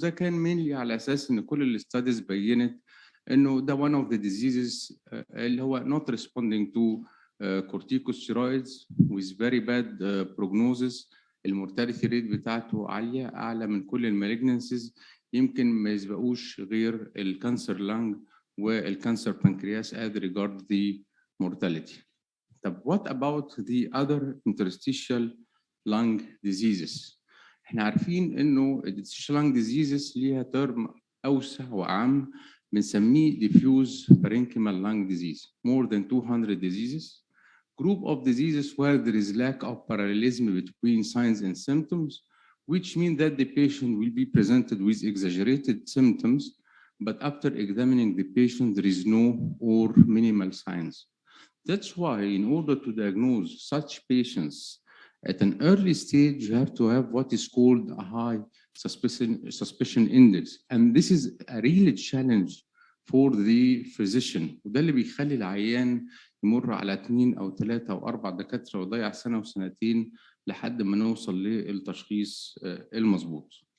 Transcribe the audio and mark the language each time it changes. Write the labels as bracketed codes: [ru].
[ar] ده كان مني على اساس ان كل الاستاديز بينت انه ده [en] one of the diseases [ar] اللي هو [en] not responding to corticosteroids with very bad prognosis. [ar] المورتاليتي ريت بتاعته عاليه، اعلى من كل المالجنسيز، يمكن ما يسبقوش غير الكانسر لانج والكانسر بانكرياس [en] as regard the mortality. طب what about the other interstitial lung diseases؟ [ar] احنا عارفين انه [en] interstitial lung diseases [ar] ليها ترم اوسع واعم بنسميه [en] diffuse parenchymal lung disease. More than 200 diseases. Group of diseases where there is lack of parallelism between signs and symptoms, which mean that the patient will be presented with exaggerated symptoms, but after examining the patient, there is no or minimal signs. That's why in order to diagnose such patients at an early stage, you have to have what is called a high suspicion index. And this is a real challenge for the physician. [ar] وده اللي بيخلي العيان يمر على 2 أو 3 أو 4 دكاترة ويضيع سنة وسنتين لحد ما نوصل للتشخيص المظبوط.